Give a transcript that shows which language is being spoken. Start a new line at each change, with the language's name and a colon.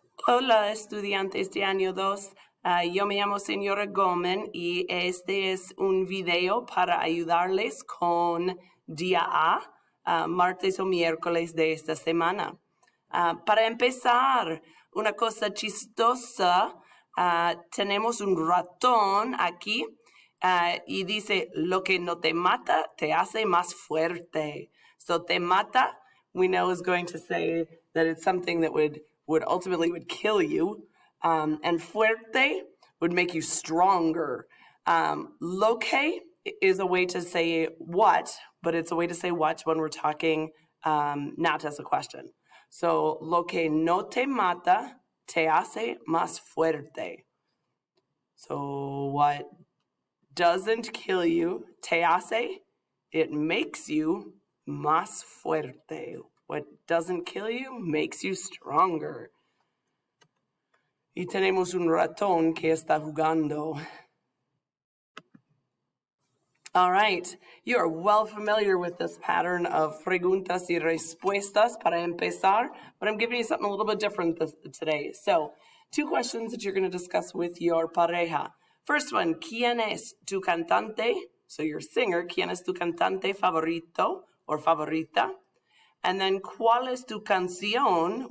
Spanish: Hola, estudiantes de año 2. Yo me llamo señora Gómez y este es un video para ayudarles con día A, martes o miércoles de esta semana. Para empezar, una cosa chistosa, tenemos un ratón aquí y dice, lo que no te mata te hace más fuerte.
English: So
Spanish: te mata,
English: we know is going to say that it's something that would ultimately kill you. And fuerte would make you stronger. Loque is a way to say what, but it's a way to say what when we're talking not as a question.
Spanish: So, lo que no te mata te hace más fuerte.
English: So, what doesn't kill you,
Spanish: te hace,
English: it makes you
Spanish: más fuerte.
English: What doesn't kill you makes you stronger.
Spanish: Y tenemos un ratón que está jugando.
English: All right, you are well familiar with this pattern of
Spanish: preguntas y respuestas para empezar,
English: but I'm giving you something a little bit different today. So, 2 questions that you're going to discuss with your pareja. First one,
Spanish: ¿quién es tu cantante?
English: So your singer,
Spanish: ¿quién es tu cantante favorito or favorita?
English: And then,
Spanish: ¿cuál es tu canción?